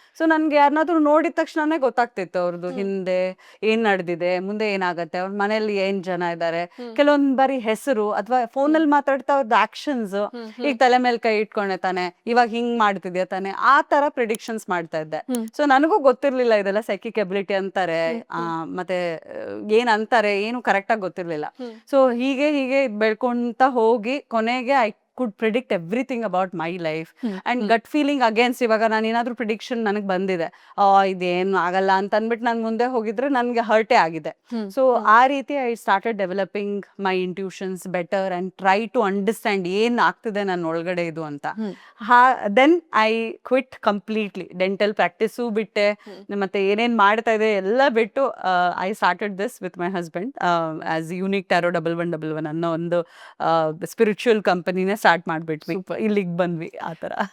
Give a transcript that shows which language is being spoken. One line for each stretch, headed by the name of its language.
Kannada: So ನನ್ಗೆ ಯಾರನ್ನಾದ್ರೂ ನೋಡಿದ ತಕ್ಷಣನೇ ಗೊತ್ತಾಗ್ತಿತ್ತು ಅವ್ರದ್ದು ಹಿಂದೆ ಏನ್ ನಡೆದಿದೆ, ಮುಂದೆ ಏನಾಗತ್ತೆ, ಅವ್ರ ಮನೇಲಿ ಏನ್ ಜನ ಇದ್ದಾರೆ, ಕೆಲವೊಂದ್ ಬಾರಿ ಹೆಸರು ಅಥವಾ ಫೋನಲ್ಲಿ ಮಾತಾಡ್ತಾ ಅವ್ರದ್ದು ಆಕ್ಷನ್ಸ್, ಈಗ ತಲೆ ಮೇಲೆ ಕೈ ಇಟ್ಕೊಂಡೆ ತಾನೆ, ಇವಾಗ ಹಿಂಗ್ ಮಾಡ್ತಿದ್ಯಾ ತಾನೆ, ಆ ತರ ಪ್ರಿಡಿಕ್ಷನ್ಸ್ ಮಾಡ್ತಾ ಇದ್ದೆ. ಸೊ ನನಗೂ ಗೊತ್ತಿರ್ಲಿಲ್ಲ ಇದೆಲ್ಲ ಸೈಕಿಕ್ ಎಬಿಲಿಟಿ ಅಂತಾರೆ, ಮತ್ತೆ ಏನ್ ಅಂತಾರೆ ಏನು ಕರೆಕ್ಟ್ ಆಗಿ ಗೊತ್ತಿರ್ಲಿಲ್ಲ.
English: so
Kannada: ಹೀಗೆ ಬೆಳ್ಕೊಂತ ಹೋಗಿ ಕೊನೆಗೆ
English: I could predict everything about my life and gut feeling against.
Kannada: ಇವಾಗ ನಾನು ಏನಾದ್ರೂ ಪ್ರಿಡಿಕ್ಷನ್ ನನಗೆ ಬಂದಿದೆ, ಇದೇನು ಆಗಲ್ಲ ಅಂತ ಅಂದ್ಬಿಟ್ಟು ನಾನು ಮುಂದೆ ಹೋಗಿದ್ರೆ ನನಗೆ ಹರ್ಟೇ ಆಗಿದೆ.
English: so ಆ ರೀತಿ I started developing my intuitions better and try to understand
Kannada: ಏನ್ ಆಗ್ತಿದೆ ನನ್ನ ಒಳಗಡೆ ಇದು ಅಂತ.
English: Then I quit completely.
Kannada: Dental practice ಬಿಟ್ಟೆ, ಮತ್ತೆ ಏನೇನ್ ಮಾಡ್ತಾ ಇದೆ ಎಲ್ಲ ಬಿಟ್ಟು
English: I started this with my husband as
Kannada: unique taro 1111 ಅನ್ನೋ ಒಂದು ಸ್ಪಿರಿಚುವಲ್ ಕಂಪನಿನೇ ಸ್ಟಾರ್ಟ್ ಮಾಡ್ಬಿಟ್ವಿ, ಇಲ್ಲಿಗೆ ಬಂದ್ವಿ ಆ ತರ.